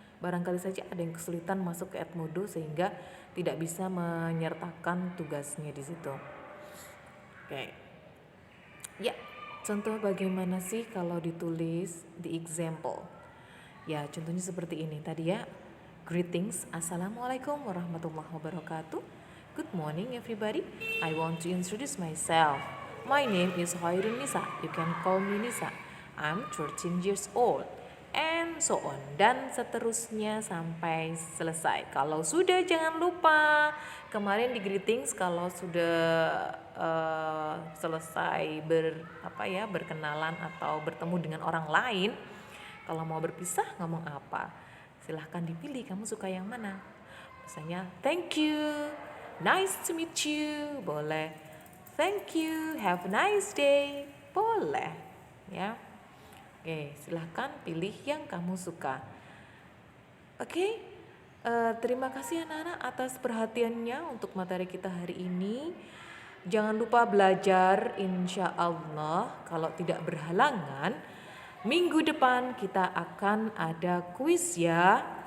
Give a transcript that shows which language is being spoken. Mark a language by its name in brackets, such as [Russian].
[Indonesian] Barangkali saja ada yang kesulitan masuk ke Edmodo sehingga tidak bisa menyertakan tugasnya di situ. Oke. Ya, contoh bagaimana sih kalau ditulis di example. Ya, contohnya seperti ini tadi ya. [English] Greetings, [Arabic] Assalamualaikum warahmatullahi wabarakatuh. [English] Good morning everybody. I want to introduce myself. My name is Khairun Nisa. You can call me Nisa. I'm 13 years old. And so on. [Indonesian] Dan seterusnya sampai selesai. Kalau sudah jangan lupa. Kemarin di greetings kalau sudah selesai berkenalan atau bertemu dengan orang lain. Kalau mau berpisah ngomong apa? Silahkan dipilih kamu suka yang mana. Misalnya [English] thank you, nice to meet you, [Indonesian] boleh. [English] Thank you, have a nice day, [Indonesian] boleh. Ya. Oke, silahkan pilih yang kamu suka. Oke, terima kasih anak-anak atas perhatiannya untuk materi kita hari ini. Jangan lupa belajar insya Allah. Kalau tidak berhalangan, minggu depan kita akan ada kuis ya.